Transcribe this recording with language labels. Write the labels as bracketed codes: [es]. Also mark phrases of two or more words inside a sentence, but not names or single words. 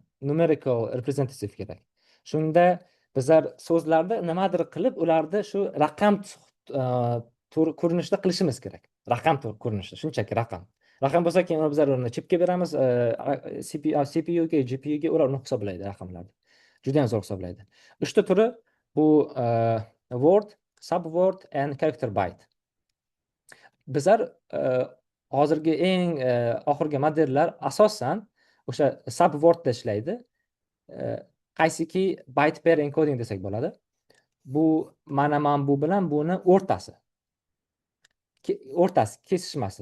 [en] Numerical representative [uz] kerak. Shunda bizlar so'zlarda nimadir qilib, ularni shu raqam ko'rinishda qilishimiz kerak. Raqam ko'rinishda, shunchaki raqam. Raqam bo'lsa, keyin bizlar uni chipga beramiz, CPU ga, GPU ga ular uni hisoblaydi raqamlarni. Juda ham zo'r hisoblaydi. 3 ta turi bu [en] word, subword and character byte. [uz] Bizlar hozirgi eng oxirgi modellar asosan o'sha subwordda ishlaydi. Qaysiki [en] byte pair encoding [uz] desak bo'ladi. Bu mana bu bilan buni o'rtasi kesishmasi.